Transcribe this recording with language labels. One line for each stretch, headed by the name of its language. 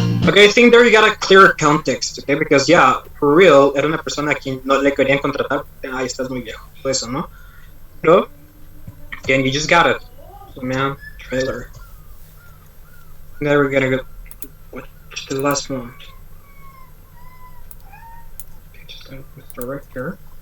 English: Okay, I think there you got a clear context, okay?
Spanish: Because, yeah, for real, era una persona a quien no le querían contratar. Ay, estás muy viejo, todo eso, ¿no? Pero, again, you just got it. So, man,
English: trailer. Now we're gonna go watch the last one. Okay, just start with director.